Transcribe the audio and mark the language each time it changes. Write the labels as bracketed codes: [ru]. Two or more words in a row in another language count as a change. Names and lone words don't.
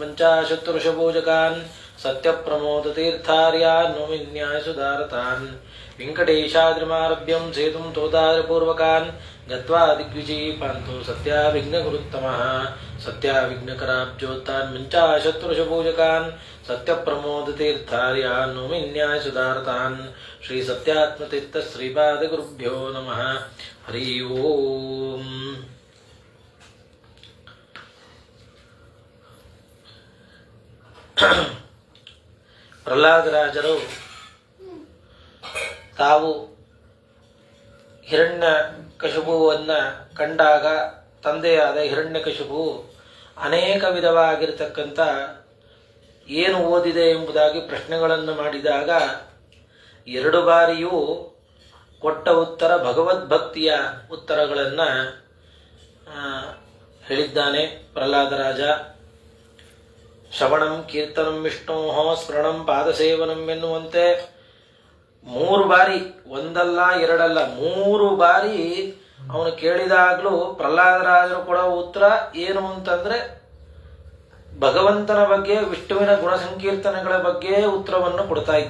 [sa] पञ्चाशत्वर्षपूजकान् सत्यप्रमोदतीर्थार्यान् नौमिन्यायसुधारतान् वेङ्कटेशाद्रिमारभ्यं सेतुं तोदारपूर्वकान् गत्वा दिग्विजयीपान्तो सत्याविघ्नगुरुत्तमः सत्याविघ्नकराब्जोत्तान् पञ्चाशत्वर्षपूजकान् सत्यप्रमोदतीर्थार्यान् नौमिन्यायसुधारतान् श्रीसत्यात्मतीर्थ श्रीपादगुरुभ्यो नमः हरि ओम् [kn] ಪ್ರಹ್ಲಾದರಾಜರು ತಾವು ಹಿರಣ್ಯಕಶಿಪುವನ್ನು ಕಂಡಾಗ ತಂದೆಯಾದ ಹಿರಣ್ಯಕಶಿಪು ಅನೇಕ ವಿಧವಾಗಿರತಕ್ಕಂಥ ಏನು ಓದಿದೆ ಎಂಬುದಾಗಿ ಪ್ರಶ್ನೆಗಳನ್ನು ಮಾಡಿದಾಗ ಎರಡು ಬಾರಿಯೂ ಕೊಟ್ಟ ಉತ್ತರ ಭಗವದ್ಭಕ್ತಿಯ ಉತ್ತರಗಳನ್ನು ಹೇಳಿದ್ದಾನೆ ಪ್ರಹ್ಲಾದರಾಜ. [sa] ಶ್ರವಣಂ ಕೀರ್ತನಂ ವಿಷ್ಣೋಃ ಸ್ಮರಣಂ ಪಾದಸೇವನಂ [kn] ಎನ್ನುವಂತೆ 3 ಬಾರಿ, ಒಂದಲ್ಲ ಎರಡಲ್ಲ 3 ಬಾರಿ ಅವನು ಕೇಳಿದಾಗಲೂ ಪ್ರಹ್ಲಾದರಾಜರು ಕೊಡೋ ಉತ್ತರ ಏನು ಅಂತಂದ್ರೆ ಭಗವಂತನ ಬಗ್ಗೆ, ವಿಷ್ಣುವಿನ ಗುಣ ಸಂಕೀರ್ತನೆಗಳ ಬಗ್ಗೆ ಉತ್ತರವನ್ನು ಕೊಡ್ತಾ ಇದ್ದ.